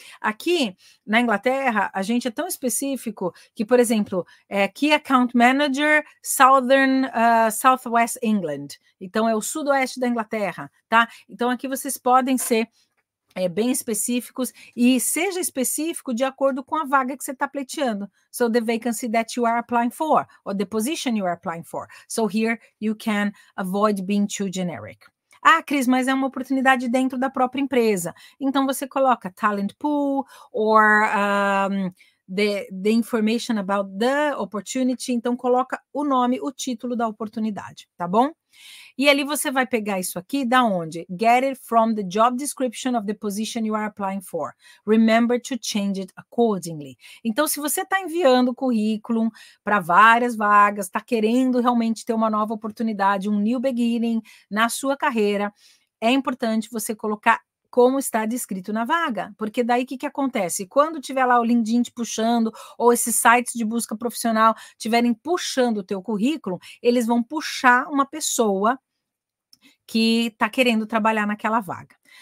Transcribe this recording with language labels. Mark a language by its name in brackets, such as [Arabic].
[Portuguese] Aqui, na Inglaterra, a gente é tão específico que, por exemplo, Key Account Manager, Southwest England. Então, é o sudoeste da Inglaterra, tá? Então, aqui vocês podem ser bem específicos, e seja específico de acordo com a vaga que você está pleiteando. [English] So, the vacancy that you are applying for, or the position you are applying for. So, here you can avoid being too generic. [Portuguese] Ah, Cris, mas é uma oportunidade dentro da própria empresa. Então, você coloca [English] talent pool, or the information about the opportunity. [Portuguese] Então, coloca o nome, o título da oportunidade, tá bom? E ali você vai pegar isso aqui, da onde? [English] Get it from the job description of the position you are applying for. Remember to change it accordingly. [Portuguese] Então, se você está enviando o currículo para várias vagas, está querendo realmente ter uma nova oportunidade, um new beginning na sua carreira, é importante você colocar como está descrito na vaga, porque daí o que acontece? Quando tiver lá o LinkedIn te puxando, ou esses sites de busca profissional tiverem puxando o teu currículo, eles vão puxar uma pessoa que está querendo trabalhar naquela vaga.